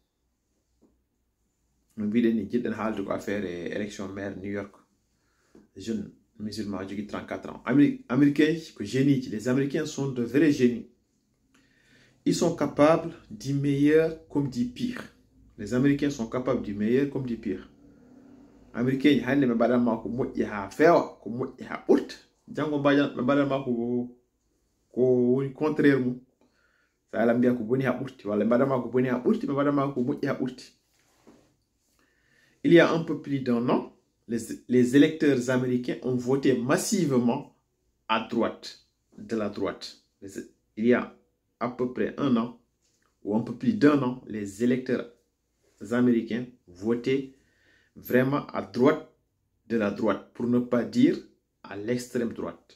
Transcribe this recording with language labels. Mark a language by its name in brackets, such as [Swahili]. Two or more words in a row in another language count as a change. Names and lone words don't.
[French] Nous avons faire l'élection maire de New York, jeune musulman de 34 ans. Américains, génie, les Américains sont de vrais génies. Ils sont capables du meilleur comme du pire. Les Américains sont capables du meilleur comme du pire. Américains, ils ont des [Fula] badama ko moƴƴi ha fewa, ko moƴƴi ha ɓurta. Jango mbajan ɓe badama ko woni contraire mum. Sa ala mbiya ko boni ha ɓurti, walla badama ko boni ha ɓurti, ɓe badama ko moƴƴi ha ɓurti. [French] Il y a un peu plus d'un an, les électeurs américains ont voté massivement à droite, de la droite. Il y a à peu près un an, ou un peu plus d'un an, les électeurs américains votaient vraiment à droite de la droite, pour ne pas dire à l'extrême droite.